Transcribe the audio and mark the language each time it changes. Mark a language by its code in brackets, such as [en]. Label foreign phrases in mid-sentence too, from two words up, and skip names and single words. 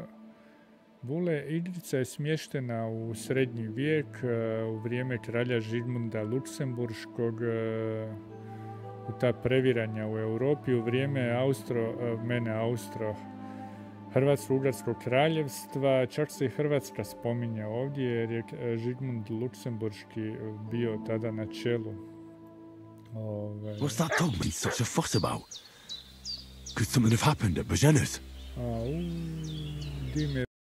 [hr] Vule, igrica je smještena u srednji vijek, u vrijeme kralja Žigmunda Luksemburškog, u ta previranja u Europi, u vrijeme Hrvatsko-Ugarskog kraljevstva, čak se i Hrvatska spominja ovdje jer je Žigmund Luksemburški bio tada na čelu. [en] What's that dog been such a fuss about? Could something have happened at Božene's? [hr] Di me